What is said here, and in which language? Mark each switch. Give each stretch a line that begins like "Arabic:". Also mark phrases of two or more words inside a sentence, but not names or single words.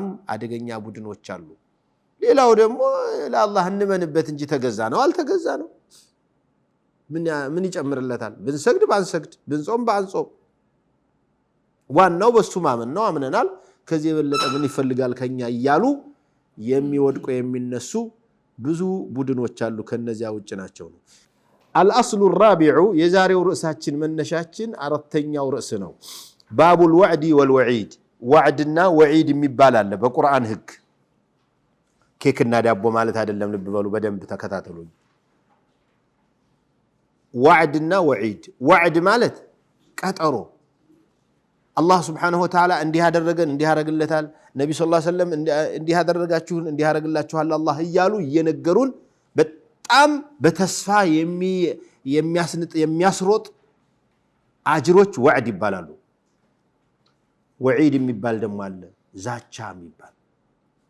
Amharic: አደገኛ ቡድኖች አሉ ሌላው ደግሞ ለአላህ እንመንበት እንጂ ተገዛ ነው አልተገዛ ነው ምን ይጨምርለታል ብንሰግድ ባንሰግድ ብንጾም ባንጾም ዋናው በሱ ማመን ነው አምነናል ከዚህ የበለጠ ምን ይፈልጋል ከኛ እያሉ የሚወድቁ የሚነሱ ብዙ ቡድኖች አሉ ከነዚያ ውጭ ናቸው ነው
Arabic: الأصل الرابع
Amharic: የዛሬው ርዕሳችን መነሻችን አራተኛው ርዕስ ነው
Arabic: باب الوعد والوعيد وعدنا وعيد
Amharic: የሚባል አለ በቁርአን ህግ ኬክና ዳቦ ማለት አይደለም ልብ በሉ በደንብ ተከታተሉኝ
Arabic: وعدنا وعيد
Amharic: وعد ማለት ቀጠሮ አላህ
Arabic: سبحانه وتعالى
Amharic: እንዲህ ያደረገን እንዲህ ያደርግለታል ነብዩ
Arabic: صلى الله عليه وسلم
Amharic: እንዲህ ያደረጋችሁን እንዲህ ያደርግላችኋል አላህ ይያሉ እየነገሩን በጣም በተስፋ የሚያስሮጥ አጅሮች ወዕድ ይባላሉ ወዒድ የሚባል ደግሞ አለ ዛቻ የሚባል